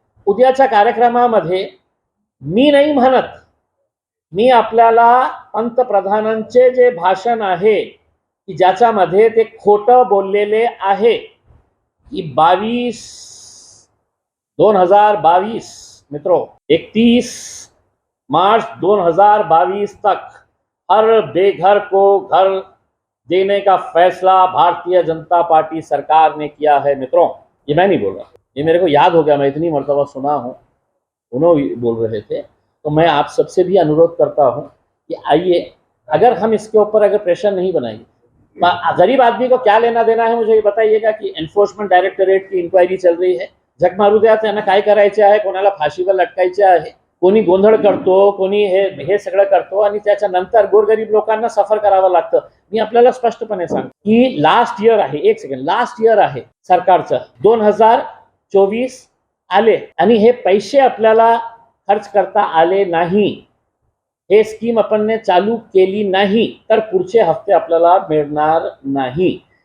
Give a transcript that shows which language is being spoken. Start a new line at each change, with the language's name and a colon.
Marathi: उद्याच्या कार्यक्रमामध्ये मी नाही म्हणत, मी आपल्याला पंतप्रधानांचे जे भाषण आहे की ज्याच्यामध्ये ते खोटं बोललेले आहे की 2022
Hindi: मित्रों 31 मार्च 2022 तक हर बेघर को घर देने का फैसला भारतीय जनता पार्टी सरकार ने किया है. मित्रों, ये मैं नहीं बोल रहा, ये मेरे को याद हो गया, मैं इतनी मर्तबा सुना हूँ, उन्होंने बोल रहे थे. तो मैं आप सबसे भी अनुरोध करता हूँ कि आइए, अगर हम इसके ऊपर अगर प्रेशर नहीं बनाएंगे, गरीब आदमी को क्या लेना देना है मुझे ये बताइएगा.
Marathi: की एन्फोर्समेंट डायरेक्टरेट की इन्क्वायरी चल रही है, झक मारू द्या, त्यांना काय करायचे आहे, कोणाला फाशीवर लटकायचे आहे, कोणी गोंधळ करतो, कोणी हे सगळं करतो आणि त्याच्यानंतर गोरगरीब लोकांना सफर करावं लागतं. मी आपल्याला स्पष्टपणे सांगतो की लास्ट इयर आहे, एक सेकंड, लास्ट इयर आहे सरकारचं 2024 आले आणि हे पैसे आपल्याला खर्च करता आले नाही, हे स्कीम आपण चालू केली नाही तर पुढचे हफ्ते आपल्याला मिळणार नाही.